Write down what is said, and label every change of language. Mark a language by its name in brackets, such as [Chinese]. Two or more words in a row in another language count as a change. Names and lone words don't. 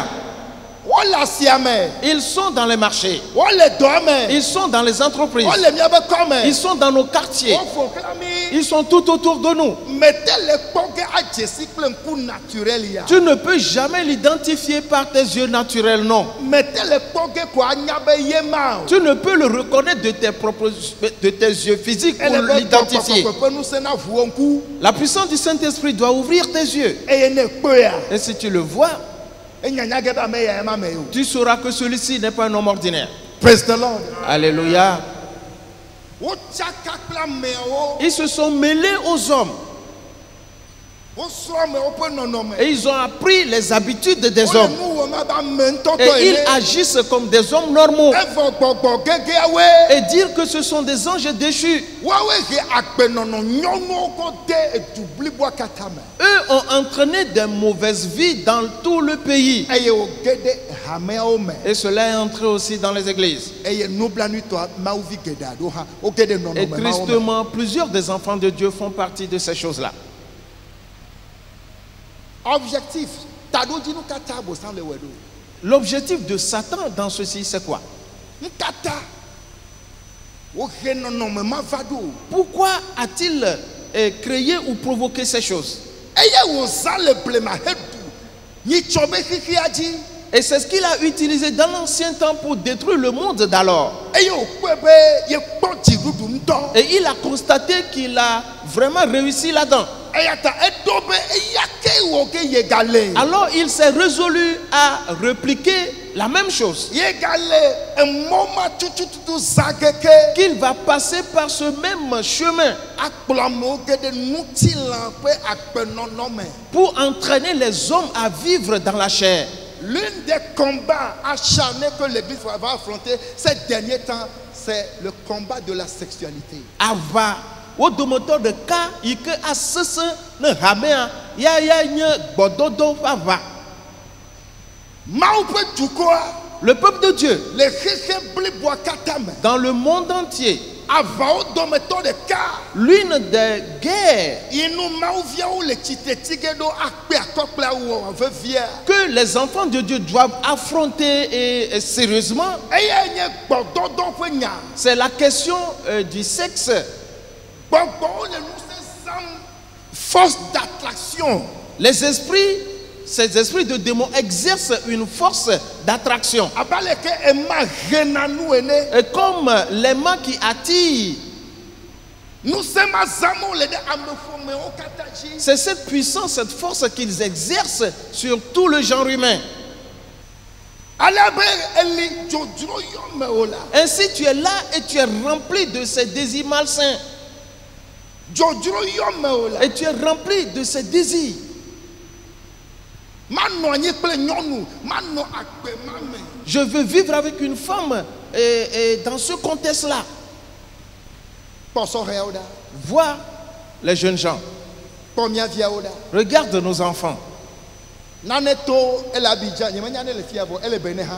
[Ewe] Wole asia me. [French] Ils sont dans les marchés, [Ewe] Wole dɔ me. [French] ils sont dans les entreprises, [Ewe] Wole miabe kɔme. [French] ils sont dans nos quartiers, [Ewe] Wo ƒoxlã mi. [French] ils sont tout autour de nous. [Ewe] Mete le kpɔ ge adze si kple ŋku naturel ya. [French] Tu ne peux jamais l'identifier par tes yeux naturels, non. [Ewe] Mete le kpɔ ge ko anya be ye ma o. [French] Tu ne peux le reconnaître de tes yeux physiques pour [Ewe] Ele be [French] l'identifier. [Ewe] kpɔkpɔkpɔ ƒe ŋusẽ na ʋuwo ŋku. [French] La puissance du Saint-Esprit doit ouvrir tes yeux. [Ewe] Eye ne kpɔea. [French] Et si tu le vois, [Ewe] Enyanya ge be ame ya ema me o. [French] tu sauras que celui-ci n'est pas un homme ordinaire. [English] Praise the Lord. Alléluia. [Ewe] Wotsaka kple amewo. [French] Ils se sont mêlés aux hommes [Ewe] Wosrɔ̃ amewo ƒe nɔnɔme. [French] et ils ont appris les habitudes des [Ewe] Wole [French] hommes. [Ewe] nu wɔm abe ame ŋutɔtɔ [French] Et ils [Ewe] ene. [French] agissent comme des hommes normaux [Ewe] Evɔ gbɔgbɔ gegeawoe. [French] et dire que ce sont des anges déchus. [Ewe] Woawoe he agbenɔnɔ nyɔnuwo kɔ de edu bliboa katã me. [French] Eux ont entraîné des mauvaises vies dans tout le pays. [Ewe] Eye woge ɖe hameawo me. [French] Et cela est entré aussi dans les églises. [Ewe] Eye nublanuitɔ mawuvi geɖe aɖewo hã woge ɖe [French] Et [Ewe] nɔnɔme mawo me. [French] tristement, plusieurs des enfants de Dieu font partie de ces choses-là. [Ewe] Objectif taɖodzinu katã abosam le wɔe ɖo. [French] L'objectif de Satan dans ceci, c'est quoi? [Ewe] Nu katã wohe nɔnɔme ma va ɖo. [French] Pourquoi a-t-il créé ou provoqué ces choses? [Ewe] Eye wòzã le blema heɖu nyitsɔ be xixia dzi. [French] Et c'est ce qu'il a utilisé dans l'ancien temps pour détruire le monde d'alors. [Ewe] Eye wòkpɔe be yekpɔ dziɖuɖu ŋutɔ. [French] Et il a constaté qu'il a vraiment réussi là-dedans. [Ewe] Eya ta eɖo be eya ke wɔ ge yegale. [French] Alors il s'est résolu à répliquer la même chose. [Ewe] Yegale emɔ ma tutututu zã keke. [French] Qu'il va passer par ce même chemin [Ewe] Akplɔ amewo ge ɖe ŋutilã ƒe agbenɔnɔ me. [French] pour entraîner les hommes à vivre dans la chair. L'une des combats acharnés que l'Église va affronter ces derniers temps, c'est le combat de la sexualité. [Ewe] Ava wo dometɔ ɖeka yi ke asese ne hamea ya nye gbɔdodo ƒe ava. Mawu ƒe dukɔa [French] Le peuple de Dieu [Ewe] le xexe bliboa katã me. [French] dans le monde entier, [Ewe] Avawo dometɔ ɖeka [French] l'une des guerres [Ewe] yi nu mawuviawo le tsitre tige ɖo akpe akɔkple awɔ vevia. [French] que les enfants de Dieu doivent affronter et sérieusement, [Ewe] Eye nye gbɔdɔdɔ ƒe nya. [French] c'est la question du sexe. [Ewe] Gbɔgbɔwo le ŋusẽ zãm. [French] Force d'attraction. Les esprits, ces esprits de démons exercent une force d'attraction. [Ewe] Abe aleke ema hena nu ene. [French] Et comme l'aimant qui attire, [Ewe] Ŋusẽ ma zãm wole ɖe ameƒomewo katã dzi. [French] c'est cette puissance, cette force qu'ils exercent sur tout le genre humain. [Ewe] Ale be eli dzodzro yɔ mewò la. [French] Ainsi, tu es là et tu es rempli de ces désirs malsains. [Ewe] Dzodzro yɔ mewò la. [French] Et tu es rempli de ces désirs. [Ewe] manɔ anyi kple nyɔnu manɔ agbe ma me. [French] Je veux vivre avec une femme et dans ce contexte-là. [Ewe] Kpɔ sɔhɛawo ɖa. [French] Vois les jeunes gens. [Ewe] Kpɔ mía viawo ɖa. [French] Regarde nos enfants. [Ewe] Nane to ele Abidjan nyemenya ne le fia vɔ ele Benin hã.